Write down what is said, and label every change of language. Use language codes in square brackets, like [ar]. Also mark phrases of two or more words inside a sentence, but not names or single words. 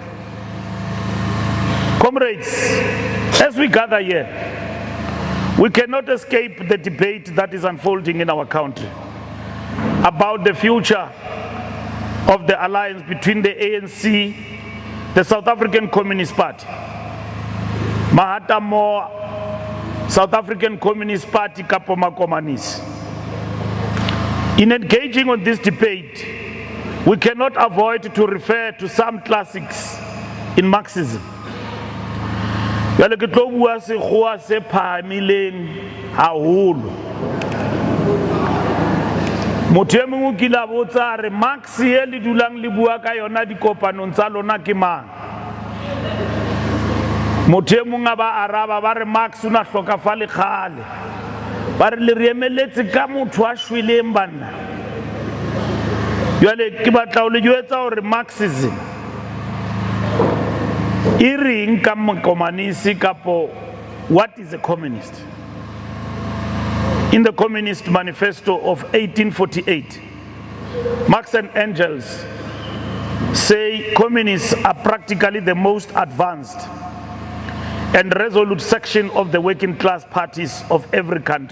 [en] Comrades, as we gather here, we cannot escape the debate that is unfolding in our country about the future of the alliance between the ANC, the South African Communist Party, Mahatamo South African Communist Party [st] kapo makomanisi. [en] In engaging on this debate, we cannot avoid to refer to some classics in Marxism. [st] Jwale ke tlo bua sekgowa se phahamileng haholo. Motho e mongwe o kile a botsa re Marx e le dulang le bua ka yona dikopanong tsa lona ke mang? Motho e mongwe a ba araba ba re Marx o na hlokafale kgale. Ba re le re emeletse ka motho a shweleng banna. Jwale ke batla ho le jwetsa hore Marxism e reng ka mokomanisi kapo [en] what is a communist? In the Communist Manifesto of 1848, Marx and Engels say communists are practically the most advanced and resolute section of the working class parties of every country.